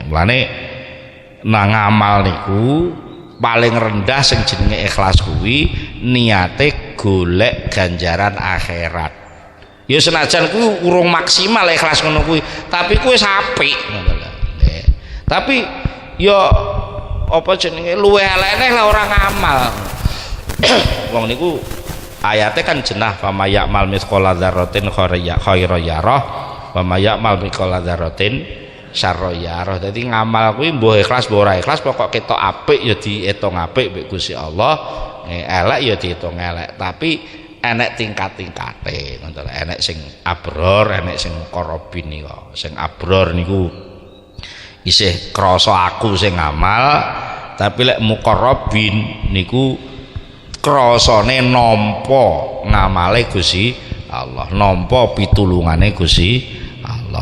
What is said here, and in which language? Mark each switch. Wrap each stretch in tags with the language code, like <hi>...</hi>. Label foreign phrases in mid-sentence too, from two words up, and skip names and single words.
<jv>Mulane nang amal niku paling rendah sing jenenge ikhlas kuwi niate golek ganjaran akhirat. Ya senajan kuwi urung maksimal ikhlas ngono kuwi, tapi kuwi apik ngono lho. Tapi ya apa jenenge luwih elek lah ora ngamal. Wong niku ayate kan jenah</jv> <ar>فمن يعمل مثقال ذرة خيرا يره ومن يعمل مثقال ذرة شرا يره.</ar> <jv>Dadi ngamal kuwi mbuh ikhlas mbuh ora ikhlas pokok ketok apik ya diitung apik mbek Gusti Allah, elek ya diitung elek. Tapi enek tingkat-tingkate ngono lho. Enek sing abror, enek sing muqarrabin niku. Sing abror niku isih krasa aku sing ngamal, tapi lek muqarrabin niku krasane nampa ngamale Gusti Allah, nampa pitulungane Gusti Allah.</jv>